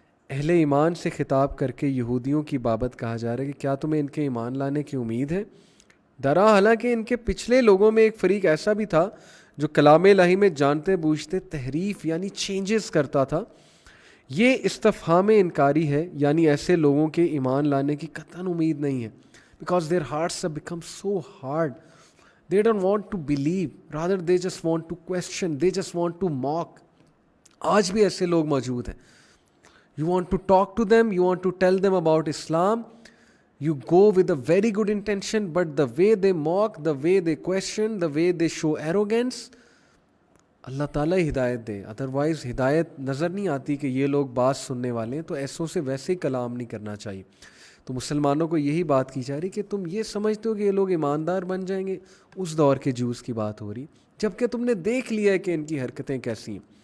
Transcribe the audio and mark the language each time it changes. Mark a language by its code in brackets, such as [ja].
[ur] اہل ایمان سے خطاب کر کے یہودیوں کی بابت کہا جا رہا ہے کہ کیا تمہیں ان کے ایمان لانے کی امید ہے؟ درا حالانکہ ان کے پچھلے لوگوں میں ایک فریق ایسا بھی تھا جو کلام الہی میں جانتے بوجھتے تحریف یعنی چینجز کرتا تھا. یہ استفہام انکاری ہے, یعنی ایسے لوگوں کے ایمان لانے کی قطعاً امید نہیں ہے. [en] Because their hearts have become so hard. They don't want to believe. Rather, they just want to question. They just want to mock. [ur] آج بھی ایسے لوگ موجود ہیں. [en] You want to talk to them. You want to tell them about Islam. You go with a very good intention, but the way they mock, the way they question, the way they show arrogance, [ur] اللہ تعالیٰ ہدایت دے. Otherwise ہدایت نظر نہیں آتی کہ یہ لوگ بات سننے والے ہیں, تو ایسوں سے ویسے ہی کلام نہیں کرنا چاہیے. تو مسلمانوں کو یہی بات کی جا رہی کہ تم یہ سمجھتے ہو کہ یہ لوگ ایماندار بن جائیں گے. اس دور کے جوز کی بات ہو رہی, جبکہ تم نے دیکھ لیا ہے کہ ان کی حرکتیں کیسی ہیں.